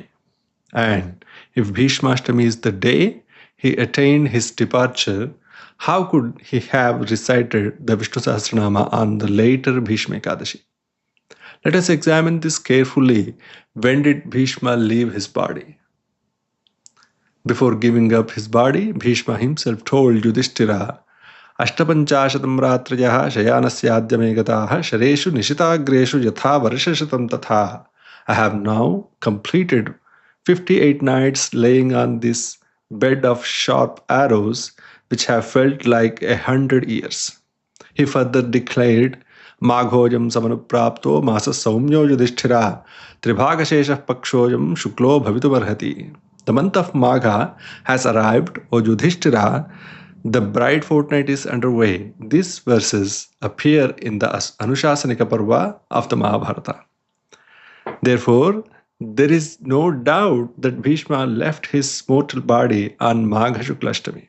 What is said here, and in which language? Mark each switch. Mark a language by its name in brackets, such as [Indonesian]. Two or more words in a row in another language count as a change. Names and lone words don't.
[English] And if Bheeshmaashtami is the day he attained his departure, how could he have recited the Vishnu Sahasranama on the later Bheeshma Ekadashi? Let us examine this carefully. When did Bhishma leave his body? Before giving up his body, Bhishma himself told Yudhishthira, [Sanskrit] अष्टपञ्चाशतं रात्र्यः शयानस्याद्य मे गताः शरेषु निशिताग्रेषु यथा वर्षशतं तथा. [English] I have now completed 58 nights laying on this bed of sharp arrows which have felt like 100 years. He further declared, [Sanskrit] माघोऽयं समनुप्राप्तो मासः सौम्यो युधिष्ठिर त्रिभागशेषः पक्षोऽयं शुक्लो भवितुमर्हति. [English] The month of Magha has arrived, O Yudhishthira. The bright fortnight is underway. These verses appear in the Anushasanika Parva of the Mahabharata. Therefore, there is no doubt that Bhishma left his mortal body on Magha Shukla Ashtami.